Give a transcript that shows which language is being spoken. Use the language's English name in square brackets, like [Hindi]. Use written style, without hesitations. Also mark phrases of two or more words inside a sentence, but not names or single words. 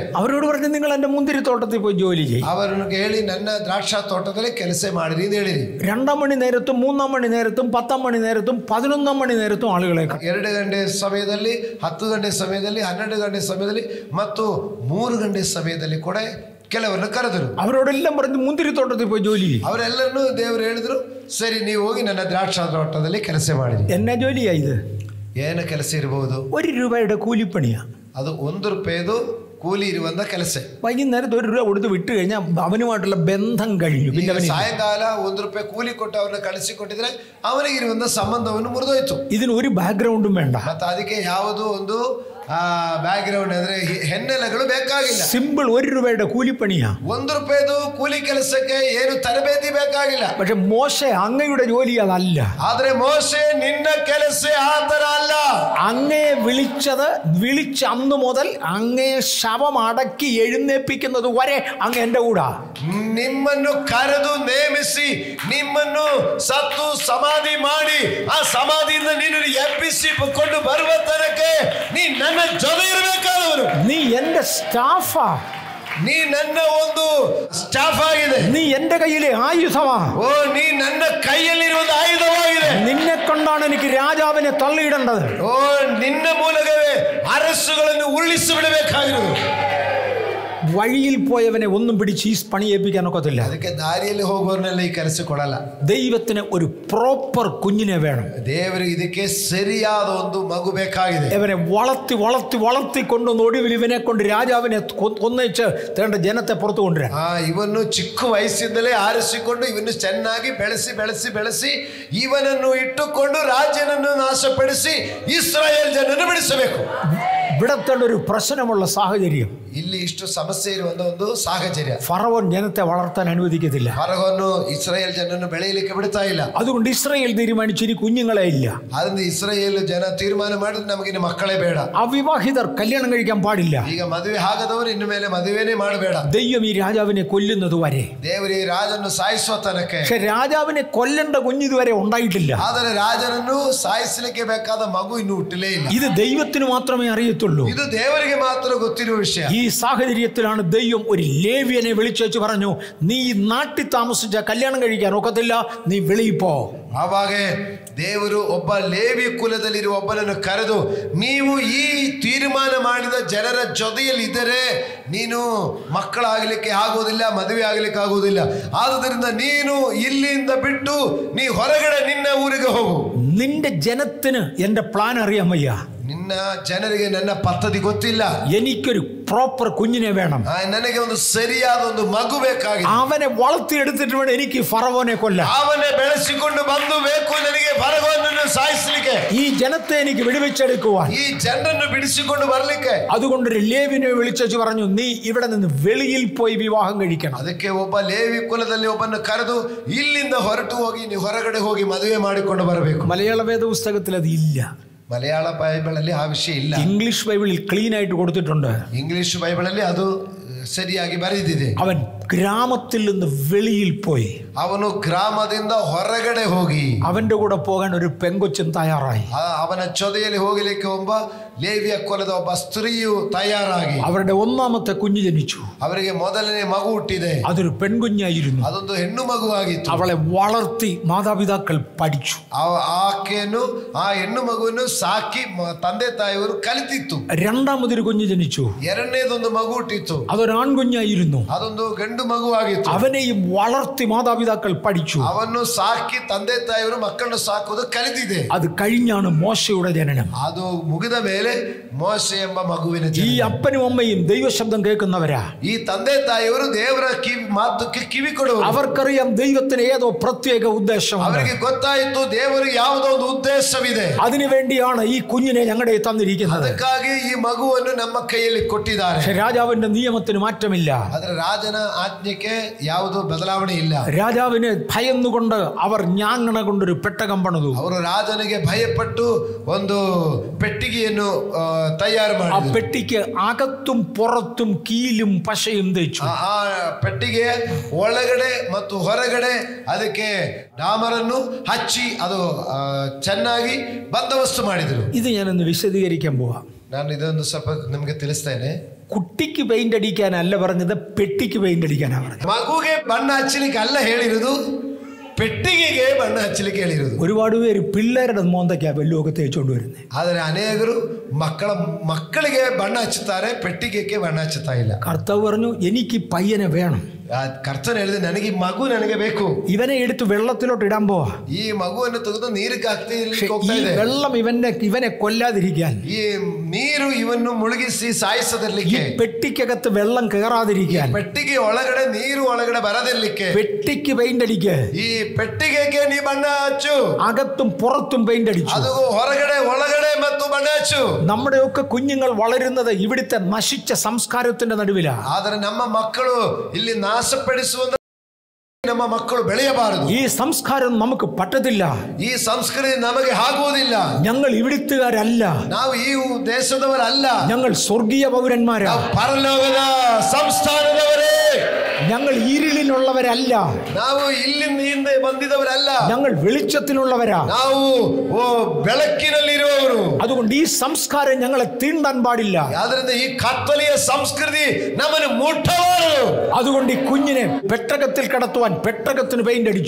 [Malayalam] അവരോട് പറഞ്ഞു, നിങ്ങൾ എന്റെ മുന്തിരിത്തോട്ടത്തിൽ പോയി ജോലി ചെയ്യും. [Kannada] ಅವರನ್ನು ಹೇಳಿ ನನ್ನ ದ್ರಾಕ್ಷಾ ತೋಟದಲ್ಲಿ ಕೆಲಸ ಮಾಡಿರಿ ಅಂತ ಹೇಳಿರಿ. [Malayalam] 2 മണി നേരത്തും 3 മണി നേരത്തും 10 മണി നേരത്തും 11 മണി നേരത്തും ആളുകളെ [Kannada] 2 ಗಂಟೆ ಸಮಯದಲ್ಲಿ, 10 ಗಂಟೆ ಸಮಯದಲ್ಲಿ, 12 ಗಂಟೆ ಸಮಯದಲ್ಲಿ ಮತ್ತು 3 ಗಂಟೆ ಸಮಯದಲ್ಲಿ ಕೂಡ ಕೆಲವರನ್ನು ಕರೆದರು. [Malayalam] അവരോടെല്ലാം പറഞ്ഞു, മുന്തിരിത്തോട്ടത്തിൽ പോയി ജോലി ചെയ്യും. [Kannada] ಅವರೆಲ್ಲರನ್ನು ದೇವರು ಹೇಳಿದ್ರು, ಸರಿ ನೀವು ಹೋಗಿ ನನ್ನ ದ್ರಾಕ್ಷಾ ತೋಟದಲ್ಲಿ ಕೆಲಸ ಮಾಡಿರಿ. [Malayalam] എന്നാ ജോലിയാ ഇത്? [Kannada] ಏನು ಕೆಲಸ ಇರಬಹುದು? [Malayalam] 1 രൂപയുടെ കൂലിപ്പണിയാ. [Kannada] ಅದು 1 ರೂಪಾಯಿದು ಕೂಲಿ ಇರುವಂತ ಕೆಲಸ. [Malayalam] വൈകുന്നേരത്ത് 1 രൂപ കൊടുത്ത് വിട്ടു കഴിഞ്ഞാൽ അവനുമായിട്ടുള്ള ബന്ധം കഴിഞ്ഞു. പിന്നെ [Kannada] ಸಾಯಂಕಾಲ 1 ರೂಪಾಯಿ ಕೂಲಿ ಕೊಟ್ಟು ಅವ್ರನ್ನ ಕಳಿಸಿಕೊಟ್ಟಿದ್ರೆ ಅವನಿಗೆ ಇರುವಂತ ಸಂಬಂಧವನ್ನು ಮುರಿದೋಯ್ತು. [Malayalam] ഇതിന് ഒരു ബാക്ക്ഗ്രൗണ്ടും വേണ്ട. [Kannada] ಮತ್ತೆ ಅದಕ್ಕೆ ಯಾವುದೋ ಒಂದು ಬ್ಯಾಕ್ ಗ್ರೌಂಡ್ ಅಂದ್ರೆ ಹೆನ್ನೆಲೆಗಳು ಬೇಕಾಗಿಲ್ಲ. [Malayalam] സിമ്പിൾ 1 രൂപയുടെ കൂലിപ്പണിയാ. [Kannada] 1 ರೂಪಾಯಿದು ಕೂಲಿ ಕೆಲಸಕ್ಕೆ ಏನು ತರಬೇತಿ ಬೇಕಾಗಿಲ್ಲ. [Malayalam] പക്ഷെ മോശെ അങ്ങയുടെ ജോലി അതല്ല. [Kannada] ಆದ್ರೆ ಮೋಶೆ ನಿನ್ನ ಕೆಲಸ ಆತರ ಅಲ್ಲ. [Malayalam] അങ്ങയെ വിളിച്ച അന്ന് മുതൽ അങ്ങയെ ശവം അടക്കി എഴുന്നേൽപ്പിക്കുന്നത് വരെ അങ്ങ് എന്റെ കൂടാ. [Kannada] ನಿಮ್ಮನ್ನು ಕರೆದು ನೇಮಿಸಿ ನಿಮ್ಮನ್ನು ಸತ್ತು ಸಮಾಧಿ ಮಾಡಿ ಆ ಸಮಾಧಿಯಿಂದ ನೀನು ಎಬ್ಬಿಸಿಕೊಂಡು ಬರುವ ತನಕ ನೀ ನನ್ನ ಜೊತೆ ಇರಬೇಕಾದವರು. [Malayalam] നീ എന്റെ സ്റ്റാഫാ. [Kannada] ನೀ ನನ್ನ ಒಂದು ಸ್ಟಾಫ್ ಆಗಿದೆ. [Malayalam] നീ എന്റെ കയ്യിലെ ആയുധമാ. [Kannada] ಓ, ನೀ ನನ್ನ ಕೈಯಲ್ಲಿರುವುದು ಆಯುಧವಾಗಿದೆ. [Malayalam] നിന്നെ കൊണ്ടാണ് എനിക്ക് രാജാവിനെ തള്ളിയിടേണ്ടത്. [Kannada] ಓ, ನಿನ್ನ ಮೂಲಕವೇ ಅರಸುಗಳನ್ನು ಉರುಳಿಸಿ ಬಿಡಬೇಕಾಗಿರುವುದು. [Malayalam] വഴിയിൽ പോയവനെ ഒന്നും പിടിച്ച് ഈ പണി ഏൽപ്പിക്കാനൊക്കത്തില്ല. [Kannada] ಅದಕ್ಕೆ ದಾರಿಯಲ್ಲಿ ಹೋಗುವವರನ್ನೆಲ್ಲ ಈ ಕೆಲಸ ಕೊಡಲ್ಲ. [Malayalam] ദൈവത്തിന് ഒരു പ്രോപ്പർ കുഞ്ഞിനെ വേണം. [Kannada] ದೇವರಿಗೆ ಇದಕ್ಕೆ ಸರಿಯಾದ ಒಂದು ಮಗು ಬೇಕಾಗಿದೆ. [Malayalam] ഇവനെ വളർത്തി വളർത്തി വളർത്തി കൊണ്ടുവന്ന് ഒടുവിൽ ഇവനെ കൊണ്ട് രാജാവിനെ ഒന്നിച്ച് തേണ്ട ജനത്തെ പുറത്തു കൊണ്ടുവരാൻ. [Kannada] ಇವನ್ನು ಚಿಕ್ಕ ವಯಸ್ಸಿಂದಲೇ ಆರಿಸಿಕೊಂಡು ಇವನ್ನು ಚೆನ್ನಾಗಿ ಬೆಳೆಸಿ ಬೆಳೆಸಿ ಬೆಳೆಸಿ ಇವನನ್ನು ಇಟ್ಟುಕೊಂಡು ರಾಜ್ಯನನ್ನು ನಾಶಪಡಿಸಿ ಇಸ್ರಾಯೇಲ್ ಜನರನ್ನು ಬಿಡಿಸಬೇಕು. [Malayalam] ഇവിടത്തേണ്ട ഒരു പ്രശ്നമുള്ള സാഹചര്യം, [Kannada] ಇಲ್ಲಿ ಇಷ್ಟು ಸಮಸ್ಯೆ ಇರುವಂತ ಒಂದು ಸಾಹಚರ್ಯ. [Malayalam] ഫറവോൻ ജനത്തെ വളർത്താൻ അനുവദിക്കത്തില്ല. [Kannada] ಫರೋಹನು ಇಸ್ರಾಯೇಲ್ ಜನರನ್ನು ಬೆಳೆಯಲಿಕ್ಕೆ ಬಿಡ್ತಾ ಇಲ್ಲ. [Malayalam] അതുകൊണ്ട് ഇസ്രായേൽ തീരുമാനിച്ചു ഇനി കുഞ്ഞുങ്ങളെ ഇല്ല. [Kannada] ಅದರಿಂದ ಇಸ್ರಾಯೇಲ್ ಜನ ತೀರ್ಮಾನ ಮಾಡಿದ್ರೆ ನಮಗಿನ್ನು ಮಕ್ಕಳೇ ಬೇಡ. [Malayalam] അവിവാഹിതർ കല്യാണം കഴിക്കാൻ പാടില്ല. [Kannada] ಈಗ ಮದುವೆ ಆಗದವರು ಇನ್ನು ಮೇಲೆ ಮದುವೆನೇ ಮಾಡಬೇಡ. [Malayalam] ദൈവം ഈ രാജാവിനെ കൊല്ലുന്നത് വരെ, [Kannada] ದೇವರು ಈ ರಾಜನ್ನು ಸಾಯಿಸುವ ತನಕ. [Malayalam] പക്ഷെ രാജാവിനെ കൊല്ലേണ്ട കുഞ്ഞിതുവരെ ഉണ്ടായിട്ടില്ല. [Kannada] ಆದರೆ ರಾಜನನ್ನು ಸಾಯಿಸಲಿಕ್ಕೆ ಬೇಕಾದ ಮಗು ಇನ್ನು ಹುಟ್ಟಲೇ ಇಲ್ಲ. [Malayalam] ഇത് ദൈവത്തിന് മാത്രമേ അറിയത്തുള്ളൂ. [Kannada] ಇದು ದೇವರಿಗೆ ಮಾತ್ರ ಗೊತ್ತಿರುವ ವಿಷಯ. [Malayalam] ഈ സാഹചര്യത്തിലാണ് ദൈവം ഒരു ലേവ്യനെ വിളിച്ചു പറഞ്ഞു, നീ ഈ നാട്ടിൽ താമസിച്ച കല്യാണം കഴിക്കാൻ ഒക്കത്തില്ല, നീ വെളിയിൽ പോ. [Kannada] ಆವಾಗ ದೇವರು ಒಬ್ಬ ಲೇವಿ ಕುಲದಲ್ಲಿರುವ ಒಬ್ಬನನ್ನು ಕರೆದು, ನೀವು ಈ ತೀರ್ಮಾನ ಮಾಡಿದ ಜನರ ಜೊತೆಯಲ್ಲಿ ಇದ್ದರೆ ನೀನು ಮಕ್ಕಳಾಗಲಿಕ್ಕೆ ಆಗುವುದಿಲ್ಲ, ಮದುವೆ ಆಗಲಿಕ್ಕೆ ಆಗುವುದಿಲ್ಲ. ಆದುದರಿಂದ ನೀನು ಇಲ್ಲಿಂದ ಬಿಟ್ಟು ನೀ ಹೊರಗಡೆ ನಿನ್ನ ಊರಿಗೆ ಹೋಗು. [Malayalam] നിന്റെ ജനത്തിന് എന്റെ പ്ലാൻ അറിയാൻ വയ്യ. [Kannada] ನಿನ್ನ ಜನರಿಗೆ ನನ್ನ ಪದ್ಧತಿ ಗೊತ್ತಿಲ್ಲ. [Malayalam] എനിക്കൊരു പ്രോപ്പർ കുഞ്ഞിനെ വേണം. [Kannada] ನನಗೆ ಒಂದು ಸರಿಯಾದ ಒಂದು ಮಗು ಬೇಕಾಗಿದೆ. [Malayalam] അവനെ വളർത്തിയെടുത്തിട്ട് വേണം എനിക്ക് ഫറവോനെ കൊല്ലാൻ. [Kannada] ಅವನೇ ಬೆಳೆಸಿಕೊಂಡು ಬಂದು ಬೇಕು ನನಗೆ ಫರೋಹನನ್ನು ಸಾಯಿಸಲಿಕ್ಕೆ. [Malayalam] ഈ ജനത്തെ എനിക്ക് വിടുവിച്ചെടുക്കുവാൻ, [Kannada] ಈ ಜನರನ್ನು ಬಿಡಿಸಿಕೊಂಡು ಬರಲಿಕ್ಕೆ. [Malayalam] അതുകൊണ്ടൊരു ലേവിനെ വിളിച്ചു പറഞ്ഞു, നീ ഇവിടെ നിന്ന് വെളിയിൽ പോയി വിവാഹം കഴിക്കണം. [Kannada] ಅದಕ್ಕೆ ಒಬ್ಬ ಲೇವಿ ಕುಲದಲ್ಲಿ ಒಬ್ಬನ್ನು ಕರೆದು, ಇಲ್ಲಿಂದ ಹೊರಟು ಹೋಗಿ ನೀವು ಹೊರಗಡೆ ಹೋಗಿ ಮದುವೆ ಮಾಡಿಕೊಂಡು ಬರಬೇಕು. [Malayalam] മലയാള വേദ പുസ്തകത്തിൽ അത് ഇല്ല. [Kannada] ಮಲಯಾಳ ಬೈಬಲಲ್ಲಿ ಆ ವಿಷಯ ಇಲ್ಲ. [Malayalam] ഇംഗ്ലീഷ് ബൈബിളിൽ ക്ലീൻ ആയിട്ട് കൊടുത്തിട്ടുണ്ട്. [Kannada] ಇಂಗ್ಲಿಷ್ ಬೈಬಲಲ್ಲಿ ಅದು ಸರಿಯಾಗಿ ಬರೆದಿದೆ. [Malayalam] അവൻ ഗ്രാമത്തിൽ നിന്ന് വെളിയിൽ പോയി. [Kannada] ಅವನು ಗ್ರಾಮದಿಂದ ಹೊರಗಡೆ ಹೋಗಿ [Malayalam] അവന്റെ കൂടെ പോകാൻ ഒരു പെങ്കൊച്ചും തയ്യാറായി. [Kannada] ಅವನ ಜೊತೆಯಲ್ಲಿ ಹೋಗಲಿಕ್ಕೆ ಒಬ್ಬ ಲೇವಿಯ ಕುಲದ ಒಬ್ಬ ಸ್ತ್ರೀಯು ತಯಾರಾಗಿ [Malayalam] അവരുടെ ഒന്നാമത്തെ കുഞ്ഞ് ജനിച്ചു. [Kannada] ಅವರಿಗೆ ಮೊದಲನೇ ಮಗು ಹುಟ್ಟಿದೆ. [Malayalam] അതൊരു പെൺകുഞ്ഞായിരുന്നു. [Kannada] ಅದೊಂದು ಹೆಣ್ಣು ಮಗುವಾಗಿತ್ತು. [Malayalam] അവളെ വളർത്തി മാതാപിതാക്കൾ പഠിച്ചു. [Kannada] ಆಕೆಯನ್ನು ಆ ಹೆಣ್ಣು ಮಗುವನ್ನು ಸಾಕಿ ತಂದೆ ತಾಯಿಯವರು ಕಲಿತಿತ್ತು. [Malayalam] രണ്ടാമതൊരു കുഞ്ഞ് ജനിച്ചു. [Kannada] ಎರಡನೇದೊಂದು ಮಗು ಹುಟ್ಟಿತ್ತು. [Malayalam] അതൊരു ആൺകുഞ്ഞായിരുന്നു. [Kannada] ಅದೊಂದು ಗಂಡು ಮಗುವಾಗಿತ್ತು. [Malayalam] അവനെയും വളർത്തി മാതാപിതാക്കൾ പഠിച്ചു. [Kannada] ಅವನ್ನು ಸಾಕಿ ತಂದೆ ತಾಯಿಯವರು ಮಕ್ಕಳನ್ನು ಸಾಕುವುದು ಕಲಿತಿದೆ. [Malayalam] അത് കഴിഞ്ഞാണ് മോശയുടെ ജനനം. [Kannada] ಅದು ಮುಗಿದ ಮೇಲೆ ಮೋಶೆ ಎಂಬ ಮಗುವಿನ [Malayalam] ഈ അപ്പനും അമ്മയും ദൈവശബ്ദം കേൾക്കുന്നവരാ. [Kannada] ಈ ತಂದೆ ತಾಯಿಯವರು ದೇವರ ಮಾತಕ್ಕೆ ಕಿವಿ ಕೊಡುವರು. [Malayalam] അവർക്കറിയാം ദൈവത്തിന് ഏതോ പ്രത്യേക ഉദ്ദേശം. [Kannada] ಅವರಿಗೆ ಗೊತ್ತಾಯಿತು ದೇವರಿಗೆ ಯಾವುದೋ ಒಂದು ಉದ್ದೇಶವಿದೆ. [Malayalam] അതിനുവേണ്ടിയാണ് ഈ കുഞ്ഞിനെ ഞങ്ങളുടെ തന്നിരിക്കുന്നത്. [Kannada] ಅದಕ್ಕಾಗಿ ಈ ಮಗುವನ್ನು ನಮ್ಮ ಕೈಯಲ್ಲಿ ಕೊಟ್ಟಿದ್ದಾರೆ. [Malayalam] പക്ഷെ രാജാവിന്റെ നിയമത്തിന് മാറ്റമില്ല. [Kannada] ಆದರೆ ರಾಜನ ಆಜ್ಞೆಗೆ ಯಾವುದು ಬದಲಾವಣೆ ಇಲ್ಲ. [Malayalam] രാജാവിന് ഭയന്നുകൊണ്ട് അവർ ഞാങ്ങണ കൊണ്ടൊരു പെട്ടകം പണിതു. [Kannada] ಅವರು ರಾಜನಿಗೆ ಭಯಪಟ್ಟು ಒಂದು ಪೆಟ್ಟಿಗೆಯನ್ನು ತಯಾರು [Malayalam] ആ [Kannada] ಮಾಡಿದರು. [Malayalam] പെട്ടിക്ക് അകത്തും പുറത്തും കീലും പശയും തേച്ചു. [Kannada] ಆ ಪೆಟ್ಟಿಗೆ ಒಳಗಡೆ ಮತ್ತು ಹೊರಗಡೆ ಅದಕ್ಕೆ ಡಾಮರನ್ನು ಹಚ್ಚಿ ಅದು ಚೆನ್ನಾಗಿ ಬಂದೋಬಸ್ತು ಮಾಡಿದರು. [Malayalam] ഇത് ഞാനൊന്ന് വിശദീകരിക്കാൻ പോവാം. [Kannada] ನಾನು ಇದೊಂದು ಸ್ವಲ್ಪ ನಿಮಗೆ ತಿಳಿಸ್ತೇನೆ. [Malayalam] കുട്ടിക്ക് പെയിന്റ് അടിക്കാനല്ല പറഞ്ഞത്, പെട്ടിക്ക് പെയിന്റ് അടിക്കാനാണ് പറഞ്ഞത്. [Kannada] ಮಗುಗೆ ಬಣ್ಣ ಹಚ್ಚಲಿಕ್ಕೆ ಅಲ್ಲ ಹೇಳಿರುವುದು, ಪೆಟ್ಟಿಗೆಗೆ ಬಣ್ಣ ಹಚ್ಚಲಿಕ್ಕೆ ಹೇಳಿರುವುದು. [Malayalam] ഒരുപാട് പേര് പിള്ളേരുടെ മോന്തയ്ക്കാ വെള്ളമൊക്കെ തേച്ചുകൊണ്ട് വരുന്നത്. [Kannada] ಆದರೆ ಅನೇಕರು ಮಕ್ಕಳಿಗೆ ಬಣ್ಣ ಹಚ್ಚುತ್ತಾರೆ, ಪೆಟ್ಟಿಗೆಗೆ ಬಣ್ಣ ಹಚ್ಚುತ್ತಾ ಇಲ್ಲ. [Malayalam] കർത്താവ് പറഞ്ഞു എനിക്ക് പയ്യനെ വേണം. [Kannada] ಕರ್ತನ ಹೇಳಿದೆ ನನಗೆ ಈ ಮಗು ನನಗೆ ಬೇಕು. [Malayalam] ഇവനെ എടുത്ത് വെള്ളത്തിലോട്ട് ഇടാൻ പോവാ. [Kannada] ಈ ಮಗುವನ್ನು ತೆಗೆದು ನೀರಿಗೆ [Malayalam] ഈ വെള്ളം ഇവനെ കൊല്ലാതിരിക്കാൻ, [Kannada] ಈ ನೀರು ಇವನ್ನು ಮುಳುಗಿಸಿ ಸಾಯಿಸದಿರಲಿಕ್ಕೆ, [Malayalam] പെട്ടിക്കകത്ത് വെള്ളം കയറാതിരിക്കാൻ, [Kannada] ಪೆಟ್ಟಿಗೆ ಒಳಗಡೆ ನೀರು ಒಳಗಡೆ ಬರದಿರಲಿಕ್ಕೆ [Malayalam] പെട്ടിക്ക് പെയിന്റ് അടിക്ക്. [Kannada] ಈ ಪೆಟ್ಟಿಗೆಗೆ ನೀ ಬಣ್ಣ ಹಚ್ಚು. [Malayalam] അകത്തും പുറത്തും പെയിന്റ് അടിച്ചു. [Kannada] ಅದು ಹೊರಗಡೆ ಒಳಗಡೆ ಮತ್ತು ಬಣ್ಣ ಹಚ್ಚು. [Malayalam] നമ്മുടെയൊക്കെ കുഞ്ഞുങ്ങൾ വളരുന്നത് ഇവിടുത്തെ നശിച്ച സംസ്കാരത്തിന്റെ നടുവിലാണ്. [Kannada] ಆದರೆ ನಮ್ಮ ಮಕ್ಕಳು ಇಲ್ಲಿ ನಾಶಪಡಿಸುವ ನಮ್ಮ ಮಕ್ಕಳು ಬೆಳೆಯಬಾರದು. [Malayalam] ഈ സംസ്കാരം നമുക്ക് പറ്റത്തില്ല. [Kannada] ಈ ಸಂಸ್ಕೃತಿ ನಮಗೆ ಆಗುವುದಿಲ್ಲ. [Malayalam] ഞങ്ങൾ ഇവിടുത്തുകാരല്ല. [Kannada] ನಾವು ಈ ದೇಶದವರಲ್ಲ. [Malayalam] ഞങ്ങൾ സ്വർഗീയ പൗരന്മാരാ. [Kannada] ಪರಲೋಕದ ಸಂಸ್ಥಾನದವರೇ. [Malayalam] ഞങ്ങൾ ഇരുളിലുള്ളവരല്ല. [Kannada] ನಾವು ಇಲ್ಲಿಂದ ಹಿಂದೆ ಬಂದಿದವರಲ್ಲ. [Malayalam] ഞങ്ങൾ വെളിച്ചത്തിലുള്ളവരാ. [Kannada] ನಾವು ಬೆಳಕಿನಲ್ಲಿರುವವರು. [Malayalam] അതുകൊണ്ട് ഈ സംസ്കാരം ഞങ്ങളെ തീണ്ടാൻ പാടില്ല. [Kannada] ಆದ್ದರಿಂದ ಈ ಕತ್ತಲೆಯ ಸಂಸ್ಕೃತಿ ನಮ್ಮನ್ನು ಮುಟ್ಟಬಾರದು. [Malayalam] അതുകൊണ്ട് ഈ കുഞ്ഞിനെ പെട്ടകത്തിൽ കടത്തുവാൻ പെട്ടകത്തിന് പെയിന്റ് അടിച്ചു.